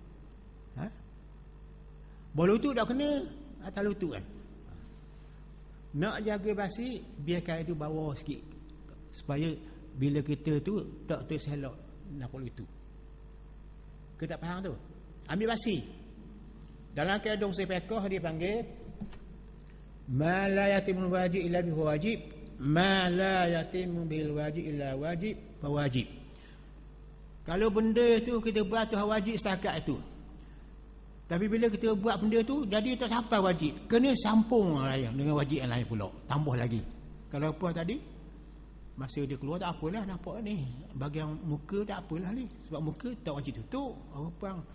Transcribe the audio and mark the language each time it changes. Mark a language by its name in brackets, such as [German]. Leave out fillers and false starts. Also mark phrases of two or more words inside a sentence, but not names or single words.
[Malay] Bawah lutut dah kena atas lutut kan. Nak jaga basi, biar kain tu bawah sikit supaya bila kita tu tak terselok nampak lutut. Kita tak faham tu. Ambil basi. Dalam keadaan sepekah dia panggil [Arabic] ما لا يتم الواجب إلا به واجب، ما لا يتم بالواجب إلا واجب فواجب. [Malay] Kalau benda tu kita buat tu wajib setakat itu. Tapi bila kita buat benda tu jadi tak sampai wajib, kena sambung dengan wajib yang lain pula, tambah lagi. Kalau apa tadi masa dia keluar tak apalah, nampak ni bahagian muka tak apalah ni, sebab muka tak wajib tutup orang.